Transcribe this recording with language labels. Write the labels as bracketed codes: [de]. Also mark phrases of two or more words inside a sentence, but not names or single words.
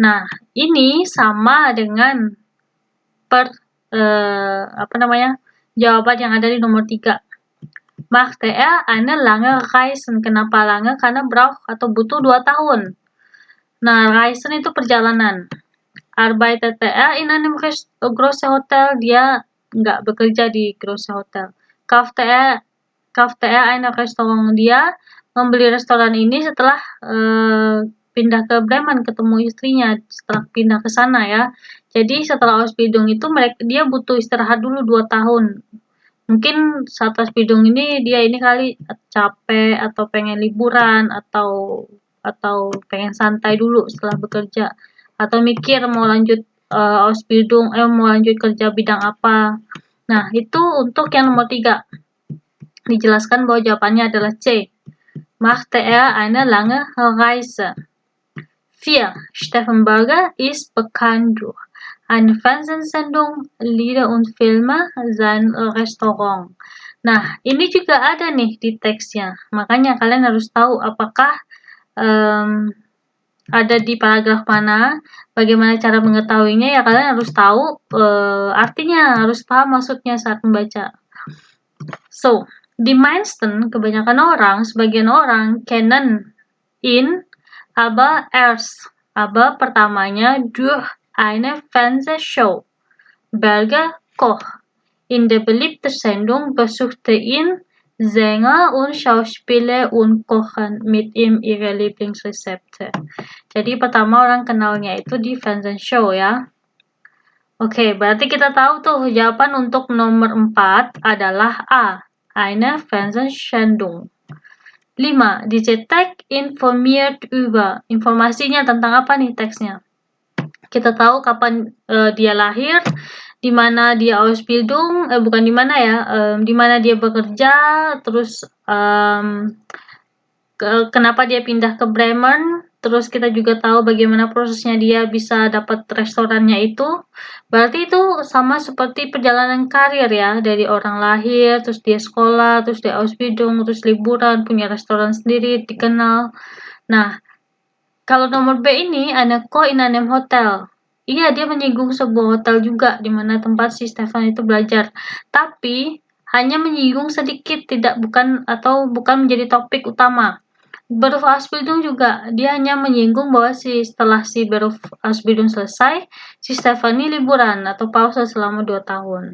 [id] Nah, ini sama dengan jawaban yang ada di nomor 3. [de] Machte eine lange Reisen. [id] Kenapa lange? Karena braucht atau butuh 2 tahun. Nah, Reisen itu perjalanan. [de] Arbeitete in einem große Hotel. [id] Dia nggak bekerja di [de] große Hotel. Kaufte eine Restaurant. [id] Dia membeli restoran ini setelah pindah ke Bremen, ketemu istrinya setelah pindah ke sana ya. Jadi setelah Ausbildung itu dia butuh istirahat dulu 2 tahun. Mungkin saat Ausbildung ini dia ini kali capek atau pengen liburan atau pengen santai dulu setelah bekerja, atau mikir mau lanjut Ausbildung, mau lanjut kerja bidang apa. Nah, itu untuk yang nomor 3. Dijelaskan bahwa jawabannya adalah C. [de] Machte eine lange Reise. 4. Stefan Berger ist bekannt durch eine Fernsehsendung, Lieder und Filme, sein Restaurant. [id] Nah, ini juga ada nih di teksnya. Makanya kalian harus tahu apakah ada di paragraf mana, bagaimana cara mengetahuinya, ya kalian harus tahu artinya, harus paham maksudnya saat membaca. So, [de] di meisten, [id] kebanyakan orang, sebagian orang, [de] kennen in, aber erst, aber pertamanya durch eine Fernsehshow. Berger Koch. In der beliebten Sendung besuchte ihn Sänger und Schauspieler und kochen mit ihm ihre Lieblingsrezepte. [id] Jadi pertama orang kenalnya itu di Fernsehshow ya. Oke, berarti kita tahu tuh jawaban untuk nomor 4 adalah A. [de] Eine Fernsehsendung. 5. Diese Text informiert über. [id] Informasinya tentang apa nih teksnya? Kita tahu kapan dia lahir, di mana dia Ausbildung, bukan di mana ya, di mana dia bekerja, terus kenapa dia pindah ke Bremen, terus kita juga tahu bagaimana prosesnya dia bisa dapat restorannya itu. Berarti itu sama seperti perjalanan karir ya, dari orang lahir, terus dia sekolah, terus dia Ausbildung, terus liburan, punya restoran sendiri, dikenal. Nah, kalau nomor B ini, [de] eine Ko in einem Hotel. [id] Iya, dia menyinggung sebuah hotel juga, di mana tempat si Stefan itu belajar. Tapi, hanya menyinggung sedikit, bukan menjadi topik utama. Berufsbildung juga, dia hanya menyinggung bahwa setelah si Berufsbildung selesai, si Stefan ini liburan atau pause selama 2 tahun.